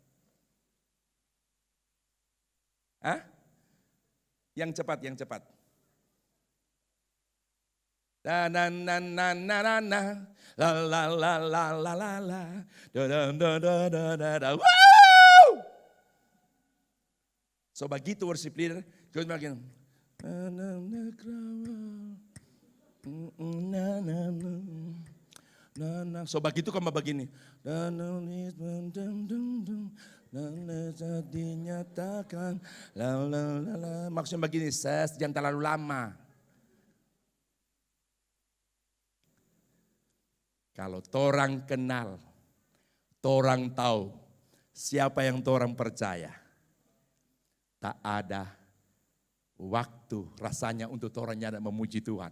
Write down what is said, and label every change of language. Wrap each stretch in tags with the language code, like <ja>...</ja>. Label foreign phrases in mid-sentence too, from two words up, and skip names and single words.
<xmm>Hah? Yang cepat, yang cepat. Na na na na na na na la la la la la la la da da da da da da da. Woo! So begitu</xmm> <en>worship leader,</en> <xmm>terus makin na na na. So begitu kamu begini. Dinyatakan maksudnya begini, jangan terlalu lama. Kalau torang kenal, torang tahu siapa yang torang percaya, tak ada waktu rasanya untuk torang nyada memuji Tuhan.</xmm>